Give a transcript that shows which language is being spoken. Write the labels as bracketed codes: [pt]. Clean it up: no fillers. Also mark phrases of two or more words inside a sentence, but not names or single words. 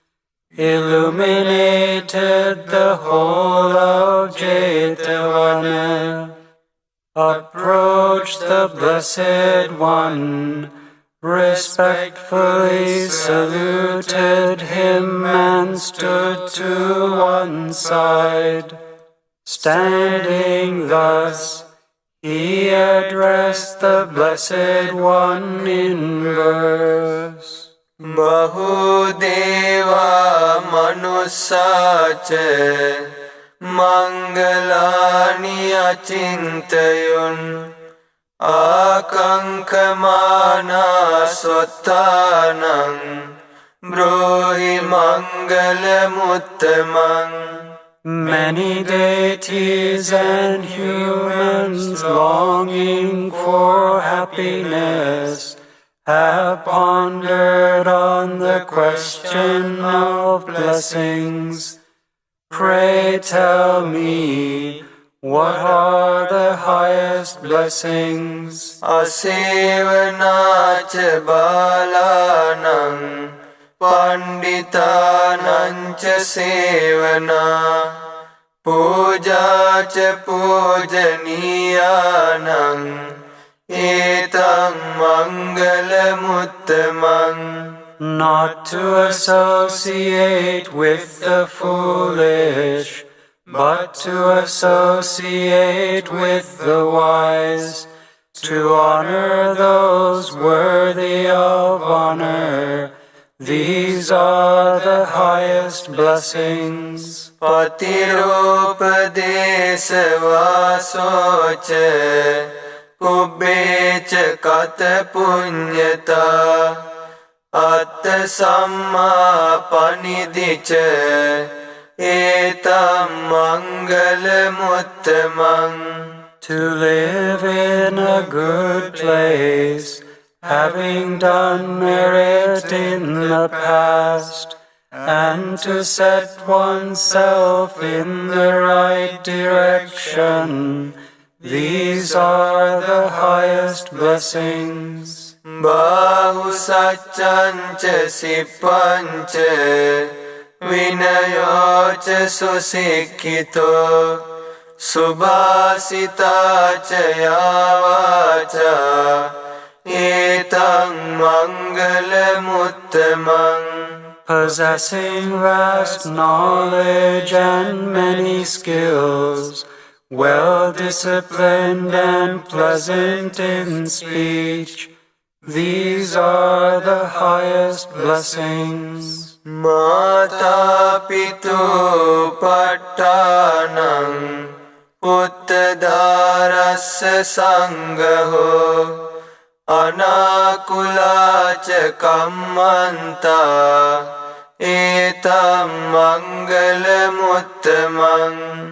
[en] illuminated the whole of Jetavana approached the Blessed One, respectfully saluted him and stood to one side. Standing thus, he addressed the Blessed One in verse. [pi] Bahudeva manussaca mangalani achintayun akankamana svattanam brohi mangalamuttamam. [en] Many deities and humans longing for happiness have pondered on the question of blessings. Pray tell me, what are the highest blessings? [pi] Asevanacha balanam Panditanam ca sevana Puja ca pujaniyanam Etam mangalamuttamam. [en] Not to associate with the foolish, but to associate with the wise, to honor those worthy of honor. These are the highest blessings. [pi] Patiropadesa vasocha Kubbecha kata punyata Atta samma panidhicha Etam mangalamuttamam. [en] To live in a good place, having done merit in the past, and to set oneself in the right direction, these are the highest blessings. [pi] Bahu satchancha sippancha vinayocha susikkito subhasitacha yavacha etam mangalamuttamam. [en] Possessing vast knowledge and many skills, well disciplined and pleasant in speech, these are the highest blessings. [pi] Mata pitu pattanam uttadarassa sangaho Anakulacha kammanta etam mangalamuttamam.